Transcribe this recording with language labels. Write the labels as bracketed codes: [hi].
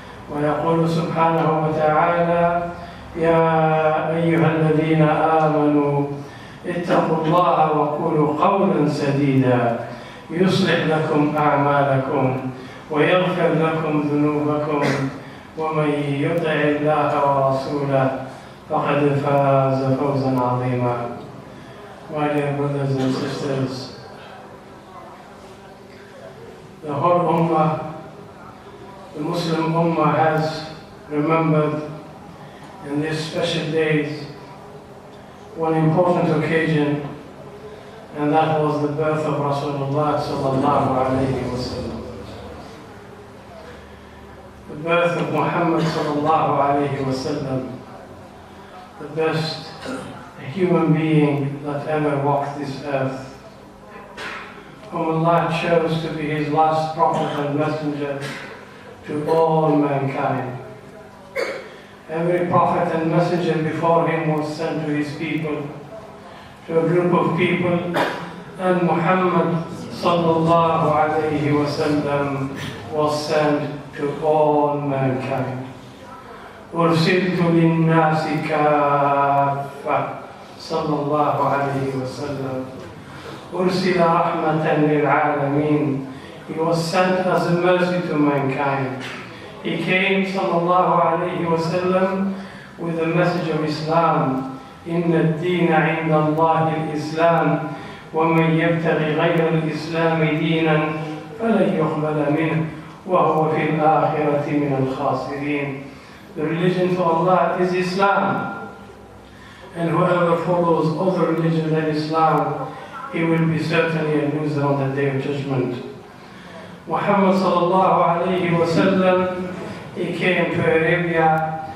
[ar] ويقول سبحانه وتعالى: يا أيها الذين آمنوا اتقوا الله وقولوا قولا سديدا يصلح لكم أعمالكم ويغفر لكم ذنوبكم ومن يطع الله ورسوله فقد فاز فوزا عظيما. [en] My dear brothers and sisters, the whole Ummah, the Muslim Ummah, has remembered in these special days one important occasion, and that was the birth of Rasulullah sallallahu alayhi wa sallam. The birth of Muhammad sallallahu alayhi wa sallam, the best human being that ever walked this earth, whom Allah chose to be His last prophet and messenger to all mankind. Every prophet and messenger before him was sent to his people, to a group of people, and Muhammad sallallahu alayhi wa sallam was sent to all mankind. [ar] أرسلت للناس كافة صلى الله عليه وسلم. أرسل رحمة للعالمين. [en] He was sent as a mercy to mankind. He came sallallahu alayhi wa sallam with the message of Islam. [ar] إن الدين عند الله الإسلام ومن يبتغي غير الإسلام دينا فلن يقبل منه وهو في الآخرة من الخاسرين. [en] The religion for Allah is Islam, and whoever follows other religion than Islam, he will be certainly a loser on the Day of Judgment. Muhammad sallallahu alayhi wa sallam, he came to Arabia.